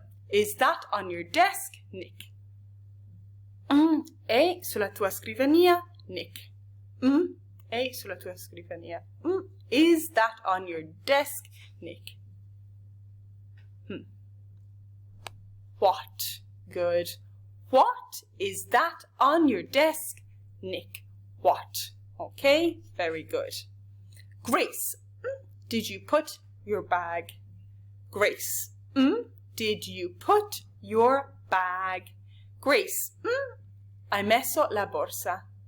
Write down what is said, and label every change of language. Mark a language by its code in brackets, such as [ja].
[en] Is that on your desk, Nick? [it] È sulla tua scrivania, Nick. È sulla tua scrivania. [en] Is that on your desk, Nick? What? Good. What is that on your desk, Nick? What? Okay, very good. Grace, did you put your bag? Grace, did you put your bag? [it] Grace, hai messo la borsa?